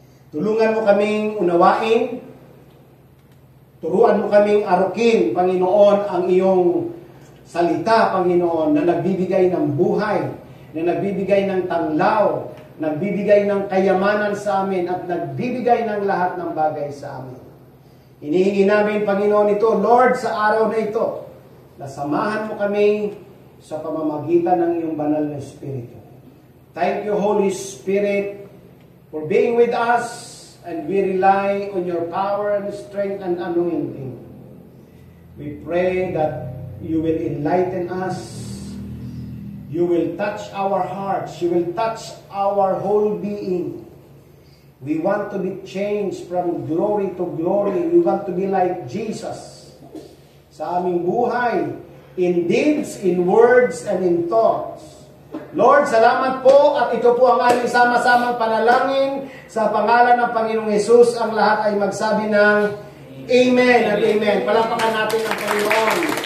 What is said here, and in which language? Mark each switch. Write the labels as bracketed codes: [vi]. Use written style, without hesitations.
[tl] Tulungan mo kaming unawain, turuan mo kaming arukin, Panginoon, ang iyong salita, Panginoon, na nagbibigay ng buhay, na nagbibigay ng tanglaw, nagbibigay ng kayamanan sa amin, at nagbibigay ng lahat ng bagay sa amin. Hinihingi namin, Panginoon, ito, Lord, sa araw na ito, nasamahan mo kami sa pamamagitan ng iyong banal na Espiritu. [en] Thank you, Holy Spirit, for being with us, and we rely on your power and strength and anointing. We pray that you will enlighten us. You will touch our hearts. You will touch our whole being. We want to be changed from glory to glory. We want to be like Jesus [tl] sa aming buhay, [en] in deeds, in words, and in thoughts. [tl] Lord, salamat po, at ito po ang aming sama-samang panalangin sa pangalan ng Panginoong Hesus. Ang lahat ay magsabi ng Amen at Amen. Palakpakan natin ang Panginoon.